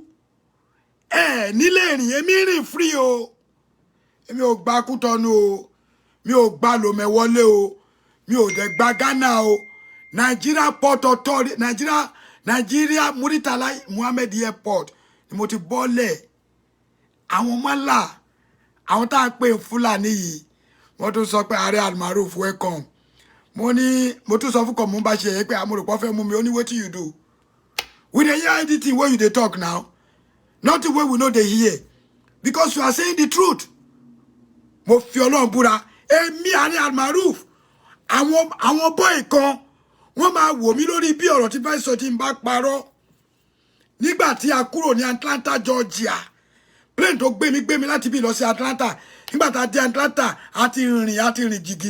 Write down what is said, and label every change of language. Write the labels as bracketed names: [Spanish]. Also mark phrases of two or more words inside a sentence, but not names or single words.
[Yoruba] nílé rìn èmi rìn free o èmi ò gba Kútọ́nù o mi ò gba Lomé wọlé o mi ò dẹ̀ gba Ghana o Nigeria Port Authority Nigeria Muritala Muhammed Airport ni mo ti bọ́lẹ̀ àwọn mọ́là àwọn tá à ń pè Fúlàní yìí wọ́n tún sọ pé Ààrẹ Almaroof welcome mo tún sọ fún kọ̀ mo bá ṣe yẹ pé amúròpọ̀ fẹ́ mú mi ó ní [Nigerian Pidgin] wetin you do we dey hear anything wey you dey talk now nothing wey we no dey hear because you are saying the truth [Yoruba] mo fi Ọlọ́run búra èmi Ààrẹ Almaroof àwọn boy kan wọ́n máa wò mí lórí bí ọ̀rọ̀ tí fẹ́ sọ tí n bá parọ́ nígbà tí a kúrò ní Atlanta Georgia plane tó gbé mi láti bí lọ sí Atlanta nígbà tá a dé Atlanta a ti rìn jìgì ni